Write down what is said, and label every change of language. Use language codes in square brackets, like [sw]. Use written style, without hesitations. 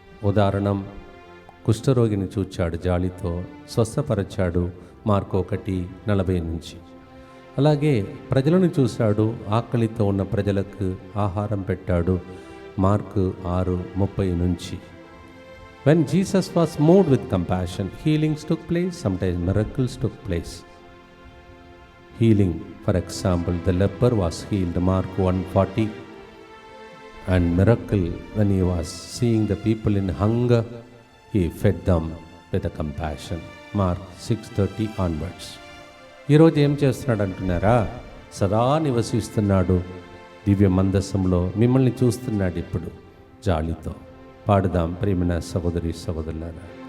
[te] ఉదాహరణం, కుష్ఠరోగిని చూచాడు, జాలితో స్వస్థపరచాడు, మార్కు 1:40 నుంచి. అలాగే ప్రజలను చూశాడు, ఆకలితో ఉన్న ప్రజలకు ఆహారం పెట్టాడు, మార్కు 6:30 నుంచి. [en] When Jesus was moved with compassion, healings took place, sometimes miracles took place. Healing, for example, the leper was healed, Mark 1:40. And miracle, when he was seeing the people in hunger, he fed them with a compassion, Mark 6:30 onwards. [te] ఈరోజు ఏం చేస్తున్నాడు అంటున్నారా? సదా నివసిస్తున్నాడు దివ్య మందసంలో, మిమ్మల్ని చూస్తున్నాడు ఇప్పుడు జాలితో. పాడుదాం ప్రియమైన సహోదరి సహోదరులారా.